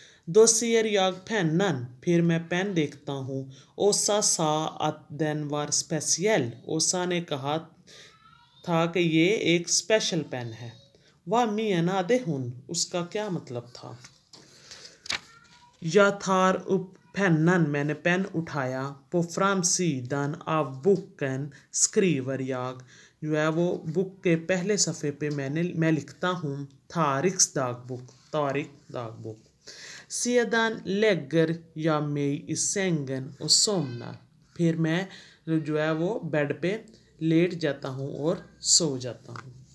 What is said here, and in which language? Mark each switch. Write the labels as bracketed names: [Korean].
[Swedish] Då ser jag pennan, [Hindi] फिर मैं pen देखता हूँ। [Swedish] Åsa sa att den var speciell, [Hindi] ओसा ने कहा था कि ये एक स्पेशल पेन है। [Swedish] Vad menade hon, [Hindi] उसका क्या मतलब था। [Swedish] Jag tar upp pennan, [Hindi] मैंने पेन उठाया। [Swedish] På framsidan av boken skriver jag, [Hindi] जो है वो बुक के पहले सफ़े पे मैं लिखता हूँ Tariqs दागबुक, Tariq दागबुक। [Swedish] Sedan lägger jag mig i sängen och somnar, [Hindi] फिर मैं जो है वो बेड पे लेट जाता हूँ और सो जाता हूँ।